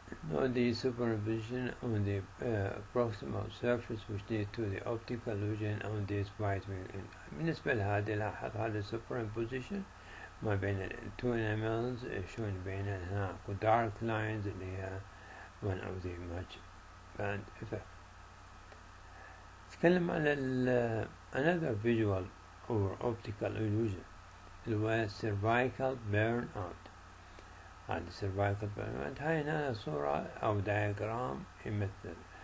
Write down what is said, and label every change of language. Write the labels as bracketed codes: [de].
[en] Note the superimposition on the proximal surface which leads to the optical illusion on this vitamin. [ar] بالنسبة لهذا لاحظ هذا superimposition ما بين two enamels شلون بين هنا dark lines اللي هي [en] one of the match band effect. [ar] نتكلم عن [en] another visual or optical illusion [ar] اللي هو [en] cervical burn out. [ar] هذا cervical burn out هاي هنا صورة أو diagram يمثل.